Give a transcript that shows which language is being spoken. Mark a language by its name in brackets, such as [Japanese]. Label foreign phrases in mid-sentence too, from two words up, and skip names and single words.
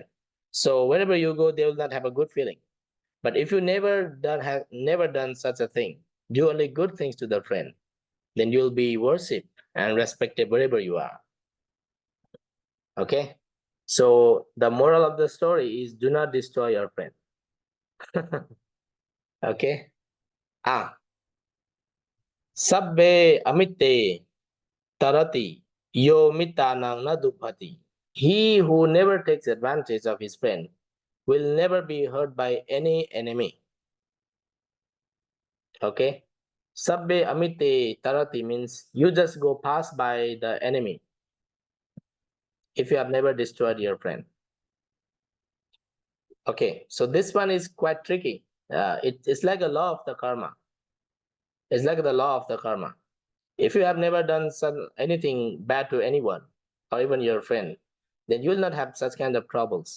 [English] So wherever you go, they will not have a good feeling. But if you never done such a thing, do only good things to the friend, then you'll be worshipped and respected wherever you are. Okay? So the moral of the story is do not destroy your friend. Okay? [Pali] Sabbe amitte tarati yo mitanang nadupati. [English] He who never takes advantage of his friend will never be hurt by any enemy. Okay? [Pali] Sabbe amitte tarati [English] means you just go pass by the enemy if you have never destroyed your friend. Okay, so this one is quite tricky. It's like a law of the karma. It's like the law of the karma. If you have never done anything bad to anyone, or even your friend, then you will not have such kind of troubles.